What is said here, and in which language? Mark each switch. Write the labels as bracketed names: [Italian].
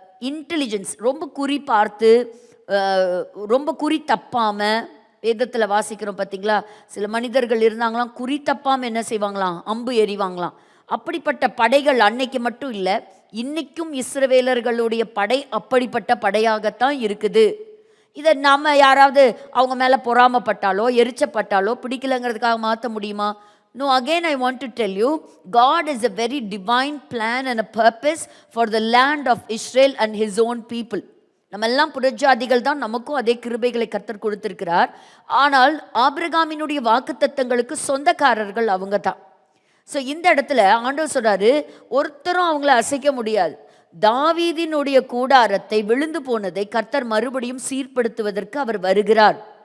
[Tamil] Intelligence, ரொம்ப குறி பார்த்து, ரொம்ப குறி தப்பாமல், வேதத்தில் வாசிக்கிறோம் பார்த்தீங்களா, சில மனிதர்கள் இருந்தாங்களாம், குறி தப்பாமல் என்ன செய்வாங்களாம், அம்பு எறிவாங்களாம். அப்படிப்பட்ட படைகள் அன்னைக்கு மட்டும் இல்லை, இன்னைக்கும் இஸ்ரவேலர்களுடைய படை அப்படிப்பட்ட படையாகத்தான் இருக்குது. இதை நாம் யாராவது அவங்க மேலே பொறாமப்பட்டாலோ எரிச்சப்பட்டாலோ பிடிக்கலங்கிறதுக்காக மாற்ற முடியுமா? [English] No, again I want to tell you, God is a very divine plan and a purpose for the land of Israel and his own people. [Tamil] நம்ம எல்லாம் புறஜாதிகள் தான், நமக்கும் அதே கிருபைகளை கர்த்தர் கொடுத்திருக்கிறார். ஆனால் ஆபிரகாமினுடைய வாக்குத்தத்தங்களுக்கு சொந்தக்காரர்கள் அவங்க தான். ஸோ இந்த இடத்துல ஆண்டவர் சொல்றாரு, ஒருத்தரும் அவங்கள அசைக்க முடியாது. தாவீதினுடைய கூடாரத்தை விழுந்து போனதை கர்த்தர் மறுபடியும் சீர்படுத்துவதற்கு அவர் வருகிறார்.